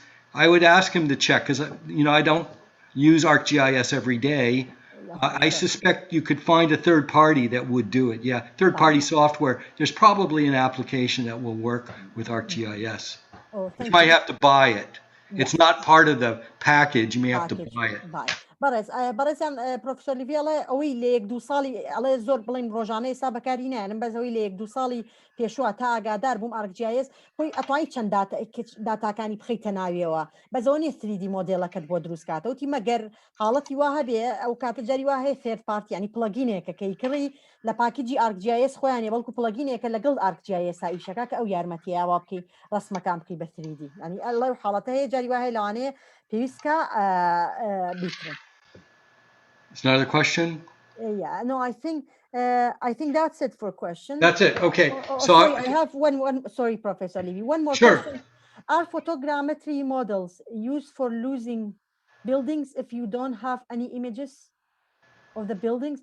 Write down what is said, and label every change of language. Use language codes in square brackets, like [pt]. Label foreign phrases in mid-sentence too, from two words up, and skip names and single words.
[en] I would ask him to check because I don't use ArcGIS every day. I suspect you could find a third party that would do it. Yeah, third party software. There's probably an application that will work with ArcGIS. You might have to buy it. It's not part of the package. You may have to buy it. [ckb] بەڕێزان پرۆفسۆر لیڤی ئەڵێ ئەوەی لە 1-2 ساڵی ئەڵێ زۆر بڵین ڕۆژانەی ئێستا بەکاری نایەنم بەس ئەوەی لە 1-2 ساڵی پێشوە تا ئاگادار بووم ArcGIS خۆی ئەتوانی چەند داتاکانی بخەیتە ناویەوە بەزەوە نیە 3D مۆدێڵەکەت بۆ دروستکاتە وتی مەگەر حاڵەتی وا هەبێ ئەو کاتە جاری وا هەیە [en] third party [ckb] ینی پڵەگینێکە کەی کڕی لە پاکیجی ArcGIS خۆیانێ بەڵکو پڵەگینێکە لەگەڵ ArcGIS ئیشەکە کە ئەو یارمەتیاوا بکەی ڕسمەکان بکەی بە 3D ینی ئەڵێ حاڵەتە هەیە جاری وا هەیە لەوانەیە پێویستکە بیکڕن. [en] It's another question? Yeah, no, I think that's it for questions. That's it. Okay. Sorry, I have one. Sorry, Professor Levy. One more question. Are photogrammetry models used for losing buildings if you don't have any images of the buildings?